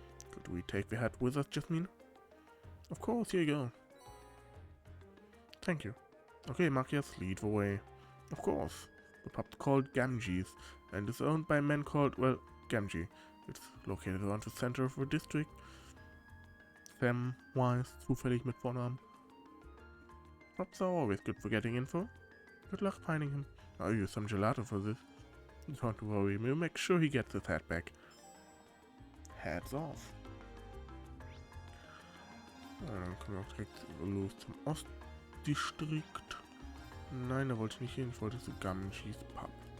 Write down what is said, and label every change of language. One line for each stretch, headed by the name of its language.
English: Could we take the hat with us, Jasmine? Of course, here you go. Thank you. Okay, Machias, lead the way. Of course. The pub's called Gamgee's, and is owned by men called, well, Gamgee. It's located around the center of the district.
German: Sam, Wise, zufällig mit Vornamen.
English: Pubs are always good for getting info. Good luck finding him. I'll use some gelato for this. Don't worry, we'll make sure he gets his hat back. Hats off.
German: Dann können wir auch direkt los zum Ostdistrikt. Nein, da wollte ich nicht hin, ich wollte zu Gamgee's Pub.